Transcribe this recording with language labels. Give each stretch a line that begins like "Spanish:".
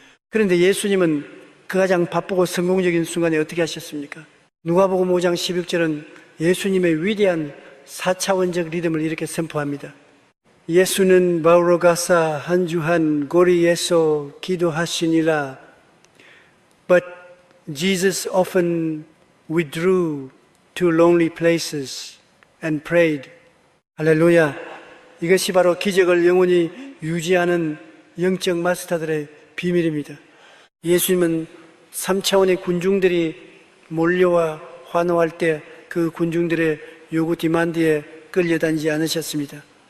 Korean: 그런데 예수님은 그 가장 바쁘고 성공적인 순간에 어떻게 하셨습니까? 누가복음 5장 16절은 예수님의 위대한 4차원적 리듬을 이렇게 선포합니다. 예수는 마을로 가사 한 주한 고리에서 기도하시니라.
English: But Jesus often withdrew to lonely places and prayed.
Korean: 할렐루야. 이것이 바로 기적을 영원히 유지하는 영적 마스터들의 비밀입니다. 예수님은 3차원의 군중들이 몰려와 환호할 때 그 군중들의 요구 디만드에 끌려다니지 않으셨습니다.